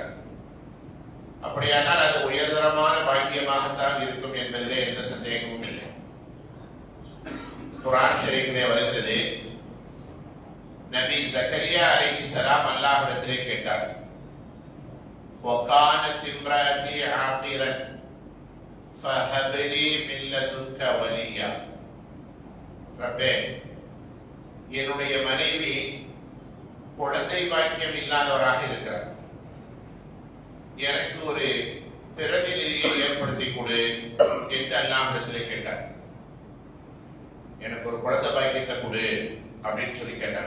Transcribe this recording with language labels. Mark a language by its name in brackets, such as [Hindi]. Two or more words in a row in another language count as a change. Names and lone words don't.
[Tamil] அப்படியானால் அது உயர்தரமான பாக்கியமாகத்தான் இருக்கும் என்பதிலே எந்த சந்தேகமும் இல்லை. குர்ஆன் ஷரீஃபிலே வருகிறது, நபி ஜக்கரியா அலைஹிஸ்ஸலாம் அல்லாஹ்விடத்திலே கேட்டார், [Arabic] وَكَانَتِ امْرَأَتِي عَاقِرًا فهب لي من لدنك وليا. [Tamil] ரப்பே, என்னுடைய மனைவி குழந்தை பாக்கியம் இல்லாதவராக இருக்கிறார், எனக்கு ஒரு பிரதிநிதியை ஏற்படுத்தி கொடு என்று அல்லாஹ்விடத்திலே கேட்டார். எனக்கு ஒரு குழந்தை பாக்கியத்தை கொடு அப்படின்னு சொல்லி கேட்டார்.